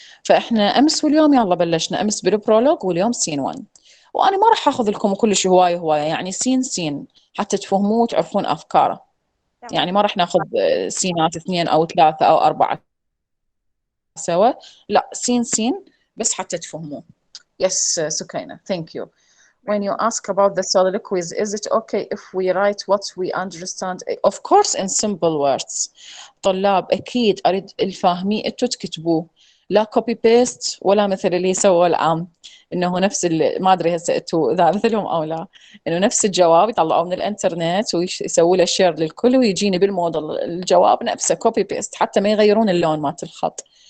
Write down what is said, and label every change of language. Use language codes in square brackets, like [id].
[ar] فاحنا امس واليوم يلا بلشنا، امس بالبرولوج واليوم سين 1. وانا ما راح اخذ لكم كل شيء هوايه يعني سين حتى تفهموه وتعرفون افكاره. يعني ما راح ناخذ سينات 2 أو 3 أو 4 سوا، لا سين بس حتى تفهموه. [en] Yes, Sukaina, thank you. When you ask about the soliloquies, is it okay if we write what we understand? Of course, in simple words. [ar] طلاب أكيد أريد الفاهمي أنتوا تكتبوه، لا كوبي بيست ولا مثل اللي سووا العام، إنه نفس ما أدري هسه أنتوا إذا مثلهم أو لا، إنه نفس الجواب يطلعوه من الإنترنت ويسووا له شير للكل ويجيني بالموديل الجواب نفسه كوبي بيست، حتى ما يغيرون اللون مالت الخط.